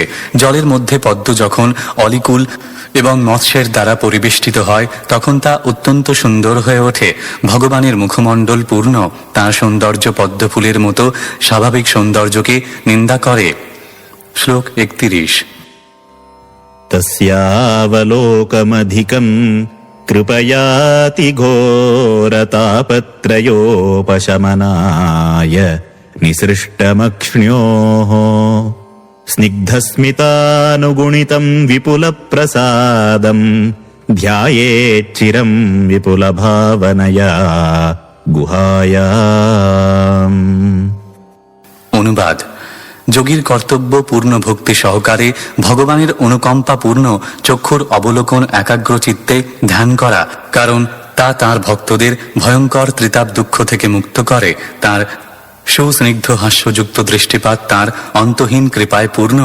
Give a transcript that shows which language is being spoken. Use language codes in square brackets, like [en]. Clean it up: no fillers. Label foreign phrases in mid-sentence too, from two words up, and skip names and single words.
[bn] জলের মধ্যে পদ্ম যখন অলিকুল এবং মৎস্যের দ্বারা পরিবেষ্টিত হয় তখন তা অত্যন্ত সুন্দর হয়ে ওঠে। ভগবানের মুখমণ্ডল পূর্ণ। তাঁর সৌন্দর্য পদ্মফুলের মতো স্বাভাবিক সৌন্দর্যকে নিন্দা করে। শ্লোক 31। [sa] तस्यावलोकमधिकम् कृपयाति घोरतापत्रयोपशमनाय निसृष्टमक्ष्ण्योः स्निग्धस्मितानुगुणितम् विपुलप्रसादम् ध्यायेच्चिरम् विपुलभावनया गुहायाम्। [bn] অনুবাদ। যোগীর কর্তব্য পূর্ণ ভক্তি সহকারে ভগবানের অনুকম্পাপূর্ণ চক্ষুর অবলোকন একাগ্র চিত্তে ধ্যান করা, কারণ তা তাঁর ভক্তদের ভয়ঙ্কর ত্রিতাপ দুঃখ থেকে মুক্ত করে। তাঁর সুস্নিগ্ধ হাস্যযুক্ত দৃষ্টিপাত তাঁর অন্তহীন কৃপায় পূর্ণ।